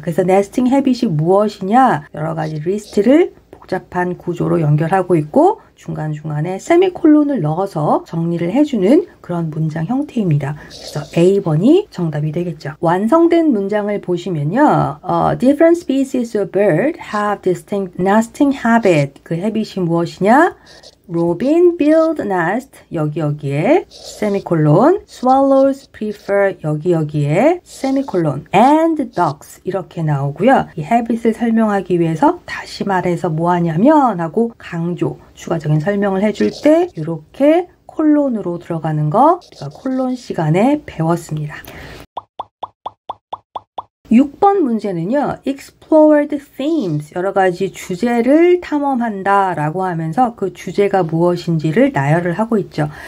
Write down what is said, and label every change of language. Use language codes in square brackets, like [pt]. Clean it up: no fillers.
[ko] 그래서 nesting habit이 무엇이냐, 여러 가지 리스트를 복잡한 구조로 연결하고 있고 중간중간에 세미콜론을 넣어서 정리를 해주는 그런 문장 형태입니다. 그래서 A번이 정답이 되겠죠. 완성된 문장을 보시면요. [en] Different species of bird have distinct nesting habit. [ko] 그 habit이 무엇이냐? [en] Robin build nest [ko] 여기에 세미콜론, [en] swallows prefer 여기에 세미콜론, and ducks [ko] 이렇게 나오고요. 이 habit을 설명하기 위해서 다시 말해서 뭐 하냐면 하고 강조, 추가적인 설명을 해줄 때 이렇게 콜론으로 들어가는 거 우리가 콜론 시간에 배웠습니다. 6번 문제는요. [en] explored themes, [ko] 여러 가지 주제를 탐험한다 라고 하면서 그 주제가 무엇인지를 나열을 하고 있죠.